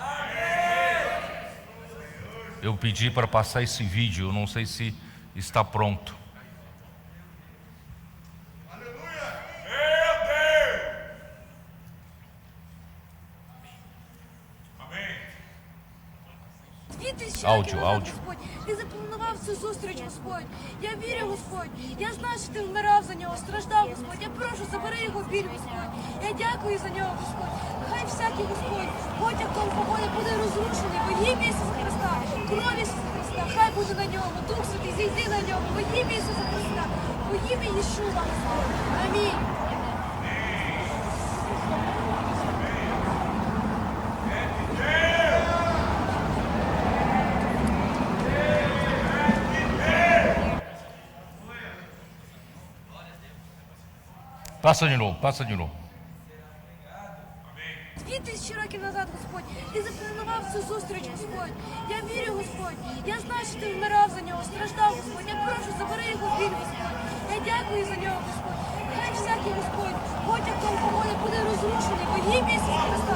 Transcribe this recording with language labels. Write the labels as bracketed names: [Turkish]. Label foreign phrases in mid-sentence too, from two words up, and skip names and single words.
[Portuguese] Eu pedi para passar esse vídeo, eu não sei se está pronto. Áudio. [Ukrainian] Господь, ти запланував цю зустріч, Господь. Я вірю, Господь. Я знаю, що ти вмирав за нього, страждав, Господь. Я прошу, забери його біль, Господь. Я дякую за нього, Господь. Хай всякий, Господь, потяг алкоголю буде розрушений во ім'я Ісуса Христа. Кров Ісуса Христа, хай буде на ньому. Дух Святий, зійди на ньому во ім'я Ісуса Христа. Во ім'я Єшуа, Господь. Амінь. [Portuguese] Passa de novo. [Ukrainian] Тисячі років назад, Господь, ти запланував цю зустріч, Господь. Я вірю, Господь. Я знаю, що ти вмирав за нього, страждав, Господь. Я прошу, забери його біль, Господь. Я дякую за нього, Господь. Хай всякий, Господь, потяг алкоголю буде розрушений во ім'я Ісуса Христа.